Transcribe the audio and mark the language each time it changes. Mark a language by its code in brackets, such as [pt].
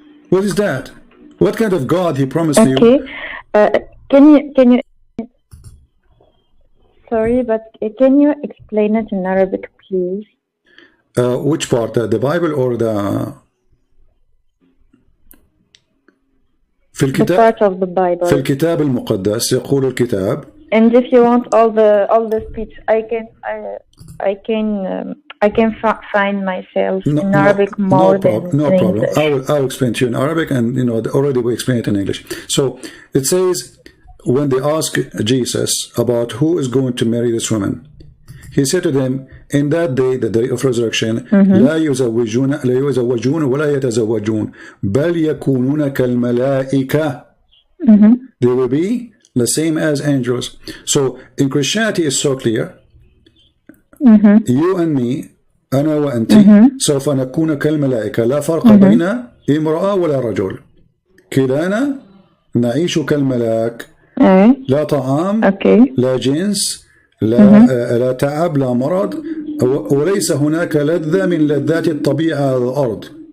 [en] What is that? What kind of God he promised me? Can you sorry, but can you explain it in Arabic, please? Which part? The Bible or the [ar] في الكتاب? [en] The part of the Bible. [ar] في الكتاب المقدس يقول الكتاب. [en] And if you want all the speech, I can find myself in Arabic more than no in problem. English. I'll explain to you in Arabic, and already we explained it in English. So it says, when they ask Jesus about who is going to marry this woman, he said to them, in that day, the day of resurrection, [ar] لا يزوجون ولا يتزوجون بل يكونون كالملائكة. [en] They will be the same as angels. So in Christianity it's so clear. You and me, [ar] أنا وأنت سوف نكون كالملائكة لا فرق بين امرأة ولا رجل. كلانا نعيش كالملاك. لا طعام لا جنس لا تعب لا مرض، وليس هناك لذة من لذات الطبيعة على الأرض.